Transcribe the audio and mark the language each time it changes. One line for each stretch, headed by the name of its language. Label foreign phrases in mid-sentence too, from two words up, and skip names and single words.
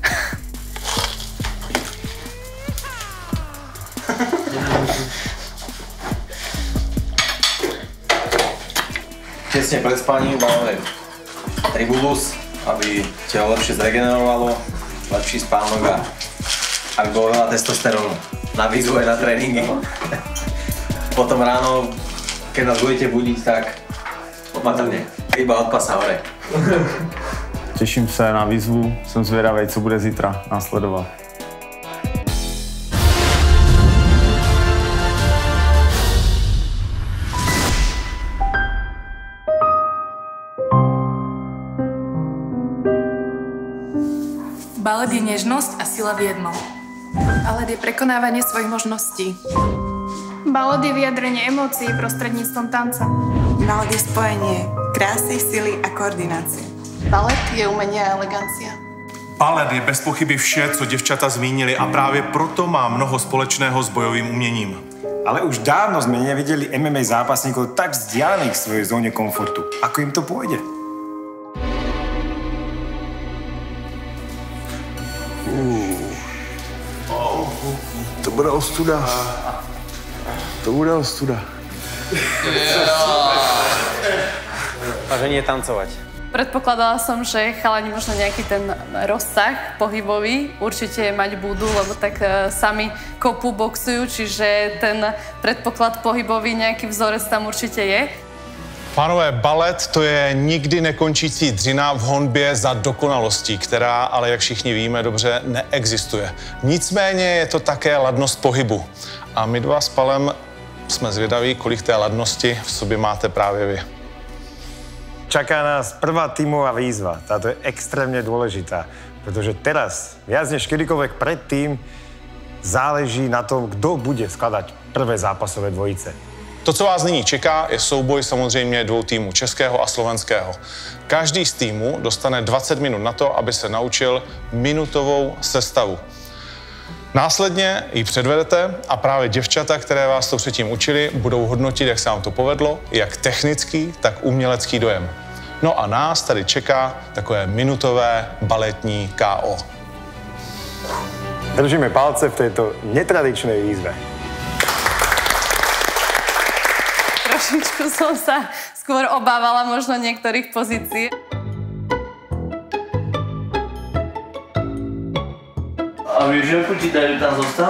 Slovak: Tesne pred spaním máme Tribulus, aby telo lepšie zregenerovalo, lepší spánok a aby bolo veľa testosterónu na výzvu aj na tréningy. Potom ráno, keď nás budete budiť, tak opatrne, iba od pasa hore.
Czech: Těším se na výzvu, jsem zvědavý, co bude zítra následovat.
Slovak: Balet je nežnosť a sila v jednom. Balet je prekonávanie svojich možností. Balet je vyjadrenie emócií prostredníctvom tanca. Balet je spojenie krásy, sily a koordinácie. Balet je umenie a elegancia.
Czech: Balet je bez pochyby vše, co děvčata zmínili a právě proto má mnoho společného s bojovým uměním.
Slovak: Ale už dávno sme nevideli MMA zápasníkov tak vzdialených v svojej zóne komfortu. Ako im to pôjde? To bude ostuda. To bude ostuda. A že nie tancovať. Predpokladala som, že chalani možno nejaký ten rozsah pohybový určite mať budú, lebo tak sami kopu, boxujú, čiže ten predpoklad pohybový, nejaký vzorec tam určite je.
Czech: Pánové, balet to je nikdy nekončící dřina v honbě za dokonalostí, která ale, jak všichni víme dobře, neexistuje. Nicméně je to také ladnost pohybu. A my dva s Palem jsme zvědaví, kolik té ladnosti v sobě máte právě vy.
Slovak: Čaká nás prvá tímová výzva. Táto je extrémne dôležitá, pretože teraz, viac než kedykoľvek predtým, záleží na tom, kto bude skladať prvé zápasové dvojice.
Czech: To, co vás nyní čeká, je souboj samozřejmě dvou týmů, českého a slovenského. Každý z týmů dostane 20 minut na to, aby se naučil minutovou sestavu. Následně ji předvedete a právě děvčata, které vás to předtím učili, budou hodnotit, jak se vám to povedlo, jak technický, tak umělecký dojem. No a nás tady čeká takové minutové baletní KO.
Slovak: Držíme palce v tejto netradičnej výzve. Trošičku som sa skôr obávala možno niektorých pozícií. A vieš, ako ti dajú tam zostal?